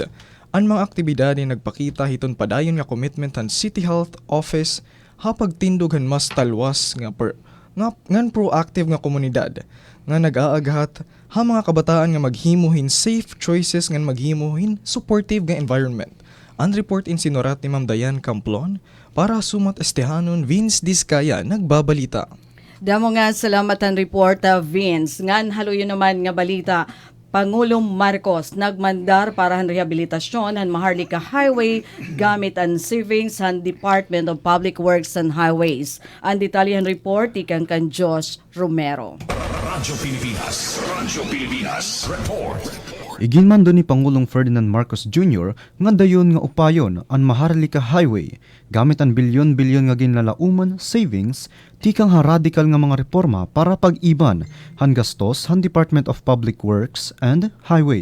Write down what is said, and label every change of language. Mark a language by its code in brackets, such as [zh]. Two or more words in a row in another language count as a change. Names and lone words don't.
[war] Ang mga aktibidad ni nagpakita hiton padayon nga commitment ang City Health Office hapagtindogan mas talwas ngan proactive nga komunidad nga nag-aaghat ha mga kabataan nga maghimuhin [en] safe choices [war] ngan maghimuhin supportive nga environment. Ang report in sinurat ni Ma'am Dayan Camplon para sumat estehanon Vince Diskaya nagbabalita. Damo nga salamat ang report Vince. Ngan haluyo naman nga balita. [tl] Pangulong Marcos nagmandar para ang rehabilitasyon ng Maharlika Highway gamit ang savings ng Department of Public Works and Highways. [war] Ang detalyahan report ikan kan Josh Romero. Radyo Pilipinas. Report. Iginmando ni Pangulong Ferdinand Marcos Jr. nga dayon nga upayon ang Maharlika Highway gamit ang bilyon-bilyon nga ginlalauman savings tikang radikal nga mga reforma para pag-iban han gastos han Department of Public Works and Highways.